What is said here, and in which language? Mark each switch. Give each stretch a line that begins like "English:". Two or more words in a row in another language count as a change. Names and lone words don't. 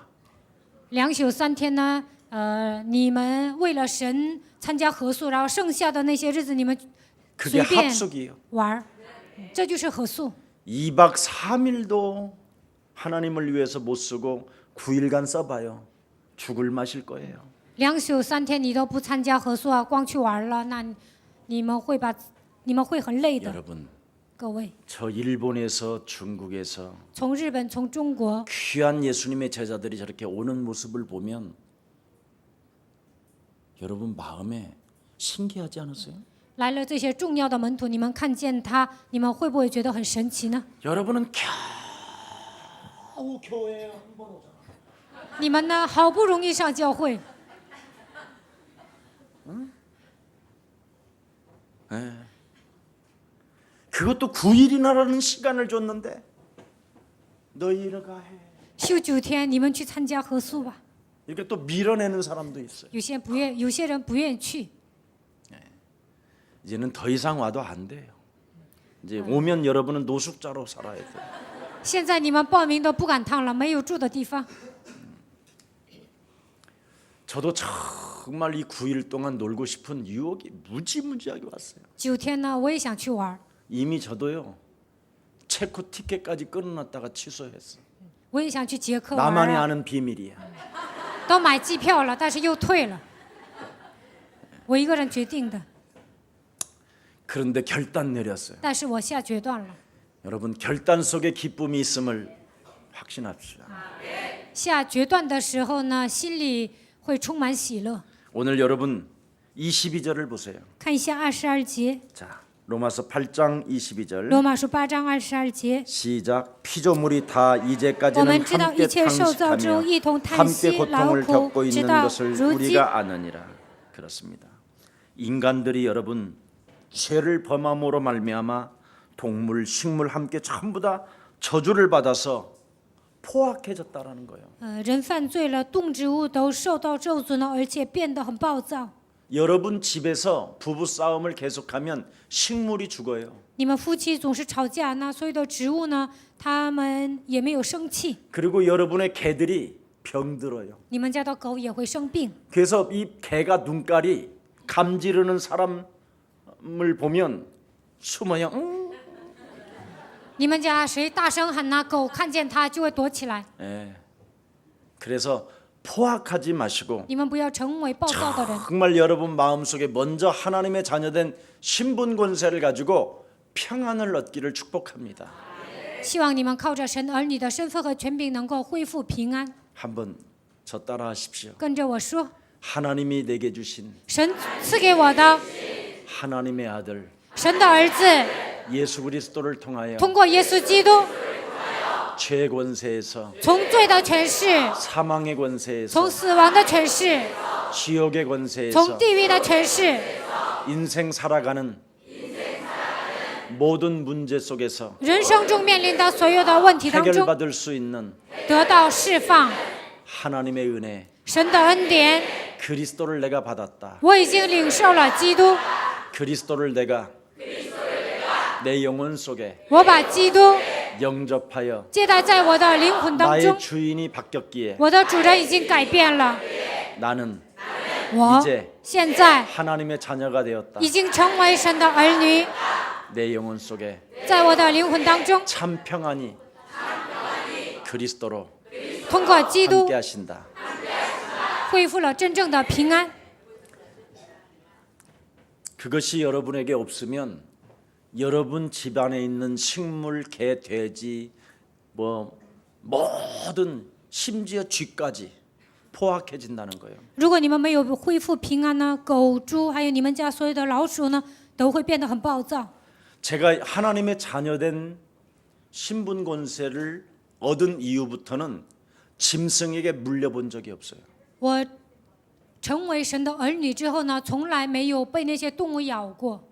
Chinese: 2 宿3天呢，你们为了神参加合宿，然后剩下的那些日子你们
Korean: 그게
Chinese: 随便
Korean: 합숙이에요.
Chinese: 玩儿。 这就是合宿。
Korean: 2박 3일도 하나님을 위해서 못 쓰고 9일간 써봐요. 죽을 맛일 거예요.
Chinese: 2 宿3天你都不参加合宿啊，光去玩了，那你们会很累的。
Korean: 여러분,
Chinese: 各位，
Korean: 저 일본에서 중국에서
Chinese: 从日本、从中国
Korean: 귀한 예수님의 제자들이 저렇게 오는 모습을 보면 여러분 마음에 신기하지 않으세요?
Chinese: 来了这些重要的门徒，你们看见他，你们会不会觉得很神奇呢？
Korean: 여러분은 겨우 교회에 한 번 오잖아.
Chinese: 你们呢，好不容易上教会，
Korean: 그것도 9일이나라는 시간을 줬는데 너희가 해.
Chinese: 休9天，你们去参加合宿吧。
Korean: 이렇게 또 밀어내는 사람도 있어요.
Chinese: 有些人不愿意去。
Korean: 이제는 더 이상 와도 안 돼요. 이제 오면 여러분은 노숙자로 살아야 돼요.
Chinese: 现在你们报名都不赶趟了，没有住的地方。
Korean: 저도 정말 이 9일 동안 놀고 싶은 유혹이 무지무지하게 왔어요.
Chinese: 9 天呢，我也想去玩，
Korean: 이미 저도요. 체코 티켓까지 끊어놨다가 취소했어.
Chinese: 我也想去捷克玩
Korean: 나만이
Chinese: 啊，
Korean: 아는 비밀이야.
Chinese: 都买机票了，但是又退了。我一个人决定的，
Korean: 그런데 결단 내렸어요.
Chinese: 但是我下决断了。
Korean: 여러분 결단 속에 기쁨이 있음을 확신합시다.
Chinese: 下决断的时候呢，心里会充满喜乐。
Korean: 오늘 여러분 22절을 보세요.
Chinese: 看一下22节，
Korean: 자, 로마서 8장 22절.
Chinese: 罗马书8章22节。
Korean: 시작. 피조물이 다
Chinese: 我
Korean: 이제까지는
Chinese: 们知道一
Korean: 함께
Chinese: 切受造之物
Korean: 탄식하며
Chinese: 一同叹
Korean: 함께
Chinese: 息劳
Korean: 고통을
Chinese: 苦，
Korean: 겪고
Chinese: 直
Korean: 있는
Chinese: 到
Korean: 것을
Chinese: 如今。
Korean: 우리가 아느니라. 그렇습니다. 인간들이 여러분 죄를 범함으로 말미암아 동물, 식물 함께 전부 다 저주를 받아서 포악해졌다라는 거예요.
Chinese: 人犯罪了，动植物都受到咒诅呢，而且变得很暴躁。
Korean: 여러분 집에서 부부 싸움을 계속하면 식물이 죽어요.
Chinese: 你们夫妻总是吵架，那所有的植物呢，它们也没有生气。
Korean: 그리고 여러분의 개들이 병들어요.
Chinese: 你们家的狗也会生病。
Korean: 그래서 이 개가 눈깔이 감지르는 사람을 보면 숨어요.
Chinese: 你们家谁大声喊呢，狗看见它就会躲起来。
Korean: 예. 그래서 포악하지 마시고
Chinese: 你们不要成为暴躁的人。
Korean: 정말 여러분 마음속에 먼저 하나님의 자녀된 신분 권세를 가지고 평안을 얻기를 축복합니다.
Chinese: 希望你们靠着神儿女的身份和权柄，能够恢复平安。
Korean: 한번 저 따라하십시오.
Chinese: 跟着我说，
Korean: 하나님이 내게 주신
Chinese: 神赐给我的，
Korean: 하나님의 아들
Chinese: 神的儿子，
Korean: 예수 그리스도를 통하여
Chinese: 通过耶稣基督，
Korean: 죄 권세에서
Chinese: 从罪的权势，
Korean: 사망의
Chinese: 从
Korean: 권세에서
Chinese: 死亡的权势，
Korean: 지옥의
Chinese: 从
Korean: 권세에서
Chinese: 地狱的权势，
Korean: 인생 살아가는 모든 문제 속에서
Chinese: 人生中面临的所有的问题当中，
Korean: 해결받을 수 있는
Chinese: 得到释放。
Korean: 하나님의 은혜
Chinese: 神的恩典，
Korean: 그리스도를 내가 받았다.
Chinese: 我已经领受了基督，
Korean: 그리스도를 내가 내 영혼 속에
Chinese: 我把基督
Korean: 영접하여
Chinese: 接待在我的灵魂当中
Korean: 나의 ， 주인이 바뀌었기에
Chinese: 我的主人已经改变了，
Korean: 나는
Chinese: 我
Korean: 이제
Chinese: 现在
Korean: 하나님의 자녀가 되었다.
Chinese: 已经成为神的儿女，
Korean: 내 영혼 속에
Chinese: 在我的灵魂当中，
Korean: 참 평안이 그리스도로
Chinese: 通过基督
Korean: 함께 하신다.
Chinese: 恢复了真正的平安。
Korean: 그것이 여러분에게 없으면 여러분 집안에 있는 식물, 개, 돼지 뭐 모든 심지어 쥐까지 포악해진다는 거예요.
Chinese: 如果你们没有恢复平安呢，狗、猪还有你们家所有的老鼠呢，都会变得很暴躁。
Korean: 제가 하나님의 자녀된 신분 권세를 얻은 이후부터는 짐승에게 물려본 적이 없어요.
Chinese: 我成为神的儿女之后呢，从来没有被那些动物咬过。